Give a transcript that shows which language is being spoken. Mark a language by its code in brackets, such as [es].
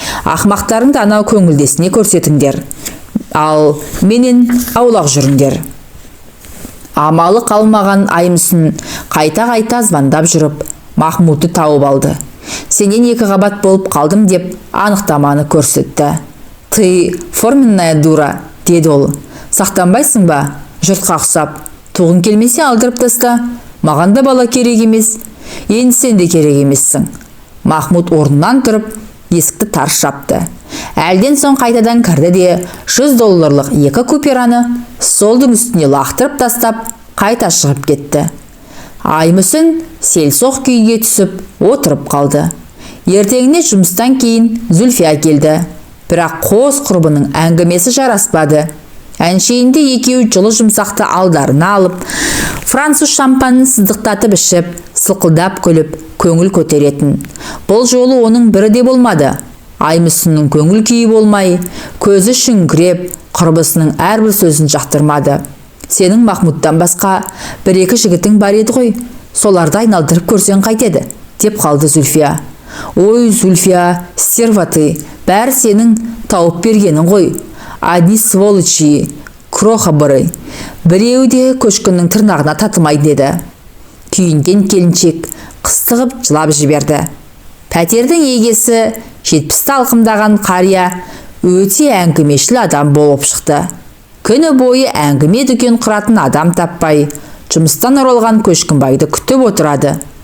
[kk] Ақмақтарыңды анау көңілдесіне көрсетіңдер, ал менен аулақ жүріңдер. Амалы қалмаған Аймұсын қайта-қайта звондап жүріп, Махмудты тауып алды. Сенен 2 қабат болып қалдым деп анықтаманы көрсетті. [ru] Ты форменная дура, [kk] деді ол. Сақтанбайсың ба? Жұртқа ұқсап. Туғын келмесе алдырып таста. Маған да бала керек емес. Енді сен де керек емессің. Махмуд орнынан тұрып, есікті тарс жапты. Әлден соң қайтадан кірді де $100 2 купюраны столдың үстіне лақтырып тастап, қайта шығып кетті. Аймұсын селсоқ күйге түсіп, отырып қалды. Ертеңіне жұмыстан кейін Зүлфия келді. Бірақ қос құрбының әңгімесі жараспады. Әншейінде екеуі жылы жұмсақты алдарына алып, француз шампанын сыздықтатып ішіп, сылқылдап күліп, көңіл көтеретін. Бұл жолы оның бірі де болмады. Аймұсынның көңіл күйі болмай, көзі шүңкіреп, құрбысының әрбір сөзін жақтырмады. Сенің Махмудтан басқа 1-2 жігітің бар еді ғой, соларды айналдырып көрсең қайтеді, деп қалды Зүлфия. Ой, Зүлфия, [ru] стерва ты, [kk] бәрі сенің тауып бергенің ғой. [ru] Одни сволочи, крохобыры. [kk] Біреуі де Көшкіннің тырнағына татымайды деді. Күйінген келіншек қыстығып жылап жіберді. Пәтердің егесі 70-ті алқымдаған қария өте әңгімешіл адам болып шықты. Күні бойы әңгіме дүкен құратын адам таппай, жұмыстан оралған Көшкінбайды күтіп отырады.